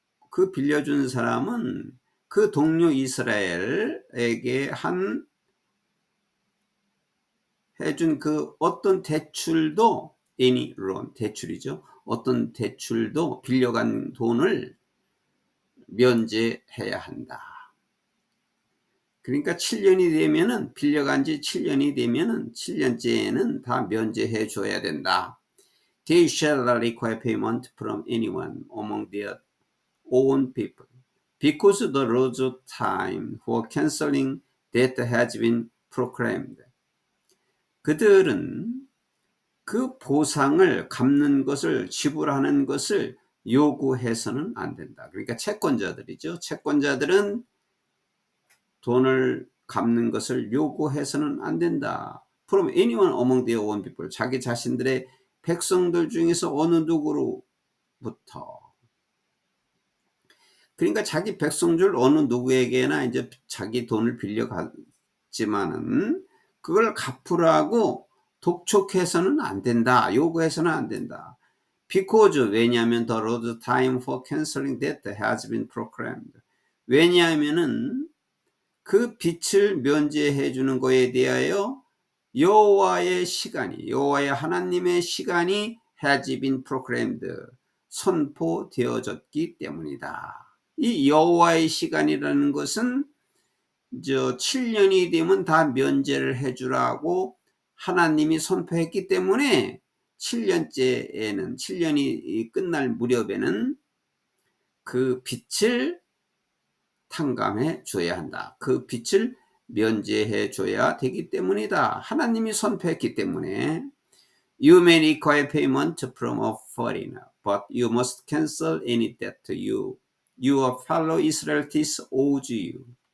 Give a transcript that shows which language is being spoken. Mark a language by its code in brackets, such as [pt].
[ko] 그 빌려준 사람은 그 동료 이스라엘에게 해준 그 어떤 대출도 [en] any loan, [ko] 대출이죠. 어떤 대출도 빌려간 돈을 면제해야 한다. 그러니까 7년이 되면은 빌려간 지 7년이 되면은 7년째에는 다 면제해 줘야 된다. [en] They shall not require payment from anyone among their own people, because the laws of time for canceling debt has been proclaimed. [ko] 그들은 그 보상을 갚는 것을 지불하는 것을 요구해서는 안 된다. 그러니까 채권자들이죠. 채권자들은 돈을 갚는 것을 요구해서는 안 된다. [en] From anyone among their own people. [ko] 자기 자신들의 백성들 중에서 어느 누구로부터. 그러니까 자기 백성 줄 어느 누구에게나 이제 자기 돈을 빌려갔지만은 그걸 갚으라고 독촉해서는 안 된다. 요구해서는 안 된다. [en] Because [ko] 왜냐하면 [en] the Lord's time for canceling debt has been proclaimed. [ko] 왜냐하면은 그 빚을 면제해 주는 것에 대하여 여호와의 하나님의 시간이 [en] has been proclaimed, [ko] 선포되어졌기 때문이다. 이 여호와의 시간이라는 것은 7년이 되면 다 면제를 해 주라고 하나님이 선포했기 때문에 7년이 끝날 무렵에는 그 빚을 탕감해 줘야 한다. 그 빚을 면제해 줘야 되기 때문이다. 하나님이 선포했기 때문에 [en] You may require payment from a foreigner, but you must cancel any debt your fellow Israelites owes you.